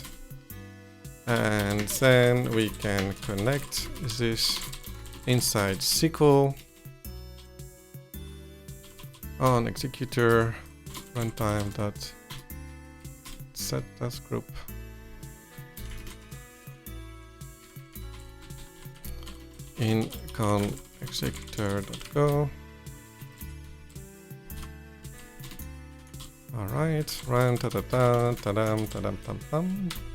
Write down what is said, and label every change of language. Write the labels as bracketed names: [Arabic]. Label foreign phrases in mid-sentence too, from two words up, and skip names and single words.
[English] And then we can connect this inside SQL on executor runtime.set task group. In con executor.go. All right, run ta-da-da, ta-dam, ta-dam, tam-tam.